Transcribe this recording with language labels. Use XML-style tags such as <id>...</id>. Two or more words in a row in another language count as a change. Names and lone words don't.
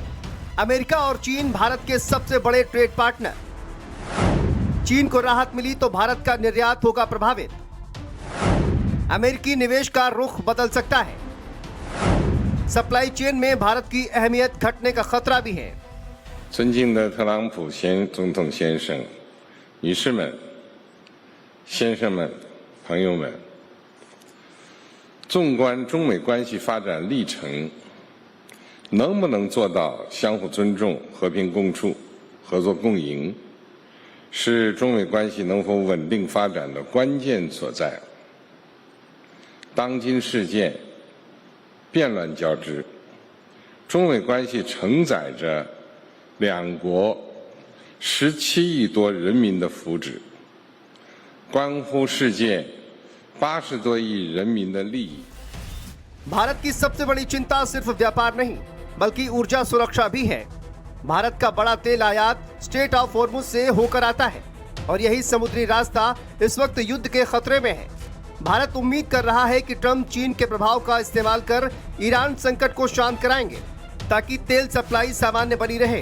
<hi>अमेरिका और चीन भारत के सबसे बड़े</hi> <en>trade partner.</en> <hi>चीन को राहत मिली तो भारत का निर्यात होगा प्रभावित। अमेरिकी निवेश का रुख बदल सकता है।</hi> <en>supply chain</en> <hi>में भारत की अहमियत घटने का खतरा भी है।</hi> <zh>尊敬的特朗普总统先生、女士们、先生们、朋友们，纵观中美关系发展历程，能不能做到相互尊重、和平共处、合作共赢，是中美关系能否稳定发展的关键所在。当今事件变乱交织，中美关系承载着两国17亿多人民的福祉，关乎世界80多亿人民的利益。</zh> <hi>भारत की सबसे बड़ी चिंता सिर्फ व्यापार नहीं बल्कि ऊर्जा सुरक्षा भी है। भारत का बड़ा तेल आयात स्ट्रेट ऑफ होर्मुज से होकर आता है और यही समुद्री रास्ता इस वक्त युद्ध के खतरे में है। भारत उम्मीद कर रहा है कि ट्रंप चीन के प्रभाव का इस्तेमाल कर ईरान संकट को शांत कराएंगे ताकि तेल सप्लाई सामान्य बनी रहे।</hi>